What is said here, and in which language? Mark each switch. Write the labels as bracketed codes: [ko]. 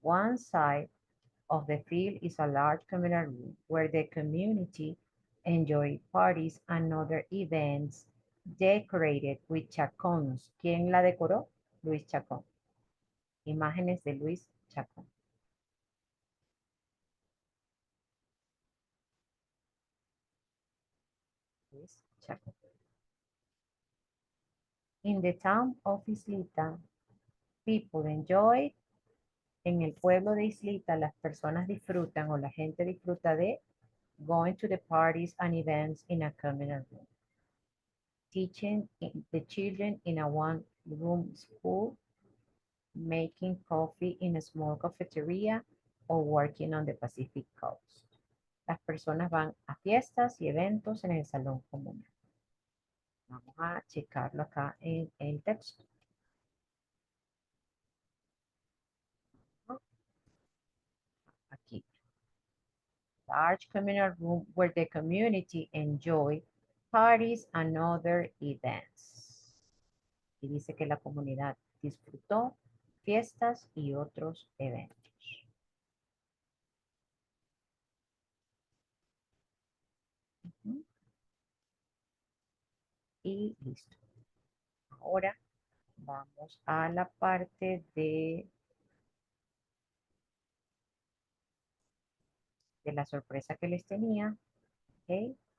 [en] One side of the field is a large communal room where the community enjoy parties and other events decorated with chacons. [es] ¿Quién la decoró? Luis Chacón. Imágenes de Luis Chacón. Luis Chacón. [en] In the town of Islita, people enjoy. [es] En el pueblo de Islita, las personas disfrutan o la gente disfruta de [en] going to the parties and events in a communal room. Teaching the children in a one-room school, making coffee in a small cafeteria, or working on the Pacific Coast. [es] Las personas van a fiestas y eventos en el salón común. Vamos a checarlo acá en el texto. Aquí. [en] Large communal room where the community enjoy parties and other events. [es] Y dice que la comunidad disfrutó fiestas y otros eventos. Y listo. Ahora vamos a la parte de la sorpresa que les tenía. ¿Ok?